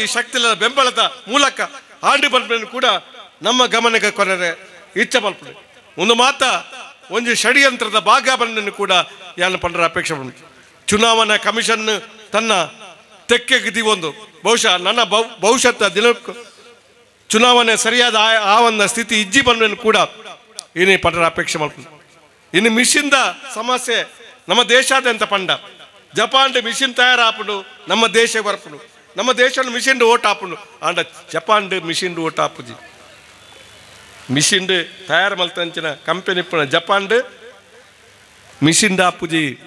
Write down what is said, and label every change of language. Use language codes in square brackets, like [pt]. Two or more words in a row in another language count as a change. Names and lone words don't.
[tcy] ಶಕ್ತಿಗಳ ಬೆಂಬಲದ ಮೂಲಕ ಆಂಡು ಬಂದ ಕೂಡ ನಮ್ಮ ಗಮನಕ್ಕೆ ಕೊರರೆ ಇಚ್ಛ ಮಲ್ಪಡೆ ಒಂದು ಮಾತ ಒಂದು ಷಡ್ಯಂತ್ರದ ಭಾಗ ಬಂದನ್ನು ಕೂಡ ಯಾನು ಪಂಡರ ಅಪೇಕ್ಷೆ ಬಂತು ಚುನಾವಣಾ ಕಮಿಷನ್ ತನ್ನ ತೆಕ್ಕೆಗಿದಿ ಒಂದು ಬಹುಶಃ ನನ್ನ ಭವಿಷ್ಯದ ದಿನಕ್ಕೂ ಚುನಾವಣೆ ಸರಿಯಾದ ಆ ಒಂದು ಸ್ಥಿತಿ ಇಜ್ಜಿ ಬಂದನ್ನು ಕೂಡ ಇನ್ನು ಪಂಡರ ಅಪೇಕ್ಷೆ ಮಲ್ಪಡು ಇನ್ನು ಮಿಷಿನ್ದ ಸಮಸ್ಯೆ ನಮ್ಮ ದೇಶಾದ್ಯಂತ ಪಂಡ ಜಪಾನ್ ಮಿಷಿನ್ ತಯಾರಾಪುಡು ನಮ್ಮ ದೇಶ ಬರ್ಪುಡು ನಮ್ಮ ದೇಶ [en] machine vote [tcy] ಹಾಪುಡು ಆಂಡ ಜಪಾನ್ [en] machine vote [tcy] ಹಾಪುಜಿ ಮಿಷಿನ್ ತಯಾರು ಮಲ್ತಂಚಿನ ಕಂಪನಿ ಜಪಾನ್ ಮಿಷಿನ್ ಹಾಪುಜಿ